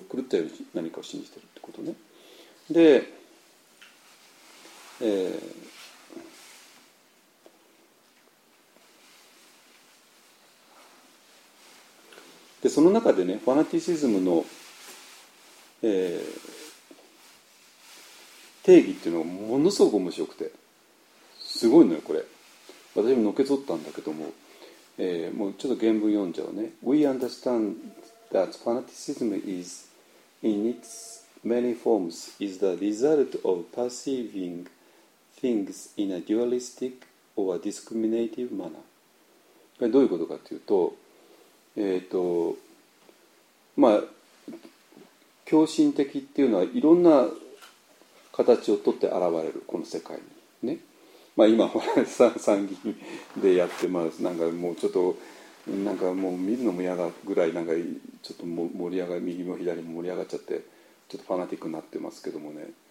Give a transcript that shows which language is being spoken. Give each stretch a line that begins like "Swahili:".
Japanese: 狂ったように何かを信じてるってことね。で、でその中でね、ファナティシズムの定義っていうのがものすごく面白くて、すごいのよこれ。私ものけぞったんだけども、もうちょっと原文読んじゃうね。
English: We understand that fanaticism is in its many forms is the result of perceiving things in a dualistic or a discriminative manner。
Japanese: どういうことかというと、まあ狂信的っていうのはいろんな形をとって現れるこの世界にね。まあ今参議院でやってます。なんかもうちょっとなんかもう見るのも嫌だぐらいなんかちょっと盛り上がり、右も左も盛り上がっちゃってちょっとファナティックになってますけどもね。